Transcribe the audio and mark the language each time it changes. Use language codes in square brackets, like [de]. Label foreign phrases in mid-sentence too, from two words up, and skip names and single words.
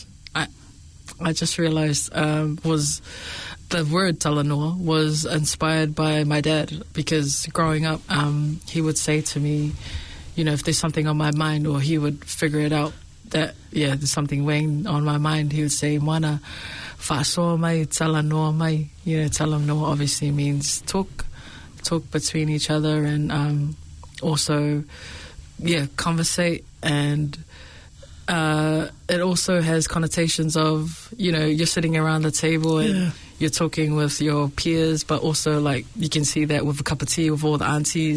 [en] I just realised was the word Talanoa was inspired by my dad, because growing up, he would say to me, if there's something on my mind, or he would figure it out that there's something weighing on my mind, he would say, [to] "Moana, whaasoa mai, Talanoa mai." [en] Talanoa obviously means talk between each other, and also conversate, and it also has connotations of you're sitting around the table and you're talking with your peers, but also you can see that with a cup of tea with all the aunties.